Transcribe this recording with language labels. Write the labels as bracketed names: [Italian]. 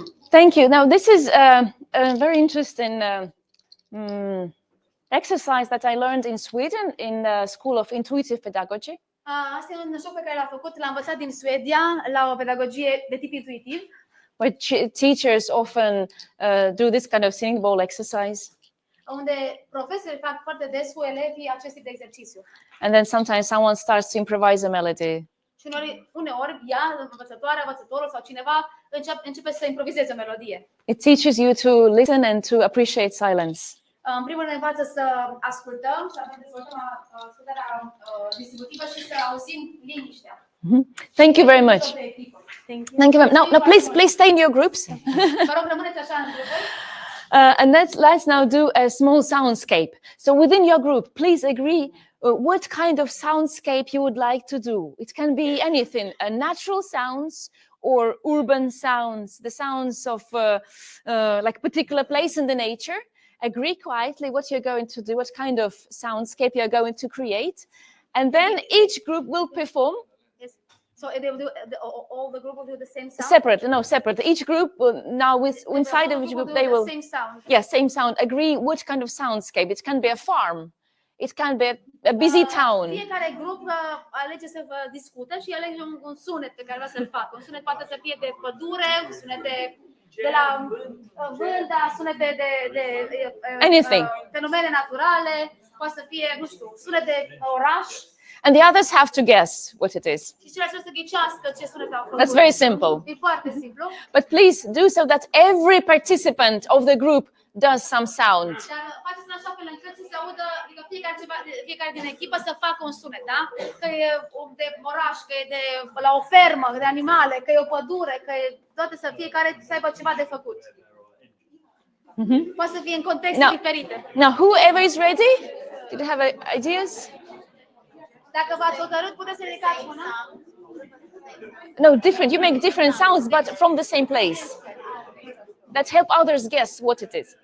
[English] Thank you. Now, this is a very interesting exercise that I learned in Sweden in the School of Intuitive Pedagogy. [Romanian] Asta e un joc pe care l-am făcut, l-am învățat din Suedia la o pedagogie de tip intuitiv. [English] Where teachers often do this kind of singing bowl exercise. [Romanian] Unde profesorii fac foarte des cu elevii acest tip de exercițiu. [English] And then sometimes someone starts to improvise a melody. [Romanian] Și uneori ea, învățătorul sau cineva începe să improvizeze o melodie. [English] It teaches you to listen and to appreciate silence. [Romanian] În primul rând învață să ascultăm, să dezvoltăm ascultarea distributivă și să auzim liniștea. [English] Thank you very much. Thank you. Now, please stay in your groups. [Romanian] Vă rog, rămâneți așa în grupuri. [English] And let's now do a small soundscape. So within your group, please agree what kind of soundscape you would like to do. It can be anything, natural sounds or urban sounds, the sounds of like a particular place in the nature. Agree quietly what you're going to do, what kind of soundscape you're going to create. And then each group will perform. So they will do all the group will do the same sound. Separate. Each group will, now inside of each group they will same sound. Yes, same sound. Agree which kind of soundscape. It can be a farm. It can be a busy town. [Romanian] Fiecare grup alege să vă discute și alege un sunet pe care vrea să-l facă. Un sunet poate să fie de pădure, un sunet de la vânt, sunete de [English] anything. [Romanian] Fenomene naturale, poate să fie, nu știu, sunet de oraș. [English] And the others have to guess what it is. [Romanian] Și ceilalți trebuie să ghicească ce sunet au făcut. [English] That's very simple. [Romanian] E foarte simplu. [English] But please do so that every participant of the group does some sound. [Romanian] Dar faceți în așa fel încât să se audă, adică fiecare din echipă să facă un sunet, da? Că e de oraș, că e de la o fermă, de animale, că e o pădure, că e toate să fiecare să aibă ceva de făcut. Poate să fie în contexte diferite. [English] Now, whoever is ready, did you have ideas? [Romanian] Dacă v-ați hotărât, puteți să ridicați mâna. [English] No, different. You make different sounds, but from the same place. That help others guess what it is.